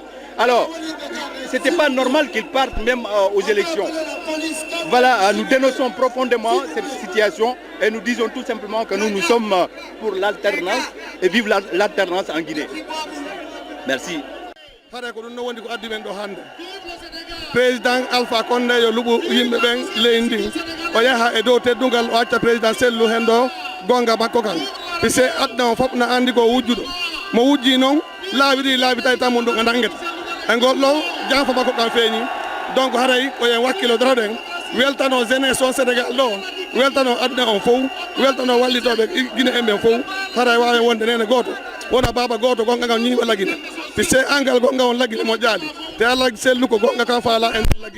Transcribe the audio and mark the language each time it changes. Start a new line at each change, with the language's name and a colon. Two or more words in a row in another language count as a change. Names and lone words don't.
French: Alors, c'était pas normal qu'il parte même aux élections. Voilà, nous dénonçons profondément cette situation et nous disons tout simplement que nous sommes pour l'alternance et vive l'alternance en Guinée. Merci.
Fula: Président Alpha Condé yo lubu yimɓe ɓen ley ndin o yaha e dow teddungal o acca président sellu hen ɗo gonga makko kan puisque adna o fof na andi ko wujjuɗo mo wujji noon laabi tawi tan mum ɗum o nangueta e ngol ɗo janfa makko kan feeñi donc haray ko yen wakkilo doroɗen weltano jeunesse o Sénégal ɗo weltano adna on fof weltano wallitoɓe Guinée en ɓen fof haray wawi wonde nene goto wona baba goto gonga ngam ñiiɓa laguine puisque angal gonga on laguine mo jaali te Allah sellu ko gonga kan faala en laguine.